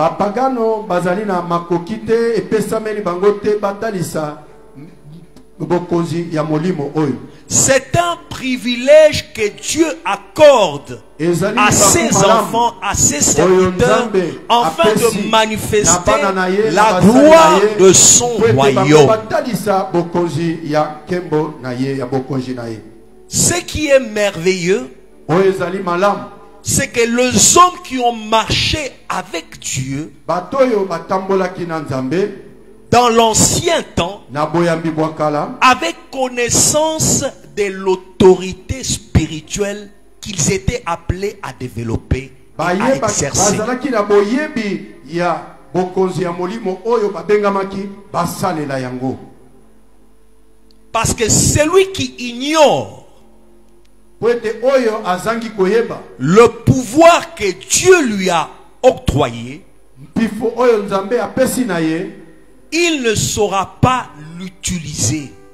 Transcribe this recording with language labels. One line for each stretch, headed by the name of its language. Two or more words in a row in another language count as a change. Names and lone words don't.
French: C'est un privilège que Dieu accorde à ses enfants, à ses serviteurs, afin de manifester la gloire de son royaume. Ce qui est merveilleux, c'est que les hommes qui ont marché avec Dieu, dans l'ancien temps,
Lingala: na boyambi bwa kala,
French: avaient connaissance de l'autorité spirituelle qu'ils étaient appelés à développer et à exercer.
Lingala: bazalaki na boyebi ya bokonzi ya molimo oyo babengamaki basalela yango.
French: Parce que celui qui ignore le pouvoir que Dieu lui a octroyé, il ne saura pas l'utiliser.